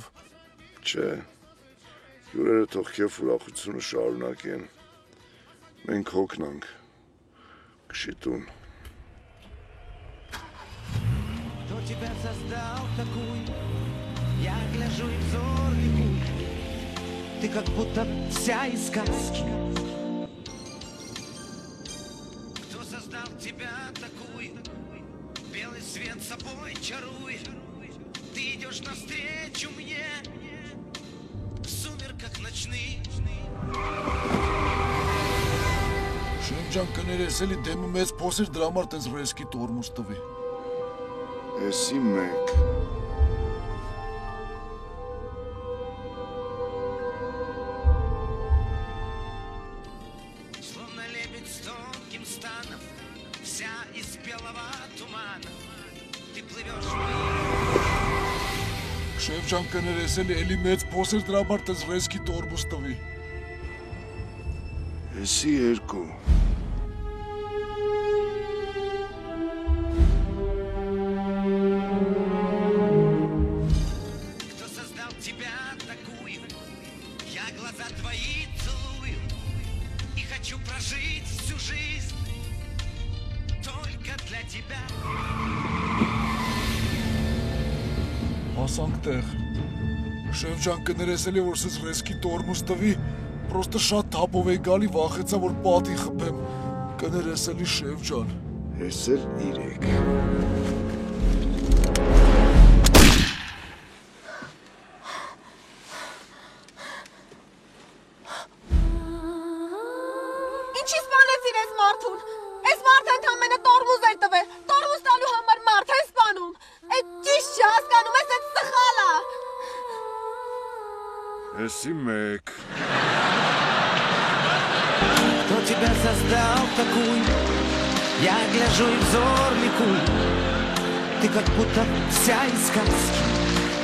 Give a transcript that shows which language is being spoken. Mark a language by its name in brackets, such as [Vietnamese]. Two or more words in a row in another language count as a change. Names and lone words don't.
[Armenian] Չէ, հյուրերը թող քեֆ ուրախությունը շարունակեն, մենք հոգնանք, քշի տուն։ [Russian] Кто тебя создал такую? Я гляжу и взор ликует. Ты как будто вся из сказки. Кто создал тебя такую? Белый свет собой чарует. Ты идешь навстречу мне в сумерках ночных. [Armenian] Շեֆ ջան, կներես էլի դեմը մեծ փոս էր դրա համար տենց ռեսկի տորմուզ տվի։ Էսի մեկ։ [Russian] Словно лебедь с тонким станом, вся из белого тумана. Ты плывешь в мир. [Armenian] Շեֆ ջան, կներես էլի մեծ փոս էր դրա համար տենց ռեսկի տորմուզ տվի։ Էսի երկու։ [Russian] Кто создал тебя такую? Я глаза твои целую и хочу прожить всю жизнь только для тебя. [Armenian] Հասանք տեղ։ Շեֆ ջան, կներես էլի որ սենց ռեսկի տորմուզ տվի, պրոստը շատ թափով էի գալի, վախեցա որ պատի խփեմ։ Կներես էլի շեֆ ջան։ Ես էլ 3։ Ինչի սպանեցին այս մարդուն։ Այս մարդը ընդամենը տորմուզ էր տվել։ Տորմուզ տալու համար մարդ է սպանում։ Այդ ճիշտ չի հասկանում ես, այդ սխալ է։ Էսի մեկ։ [Russian] Кто тебя создал такую? Я гляжу и взор ликует. Ты как будто вся из сказки.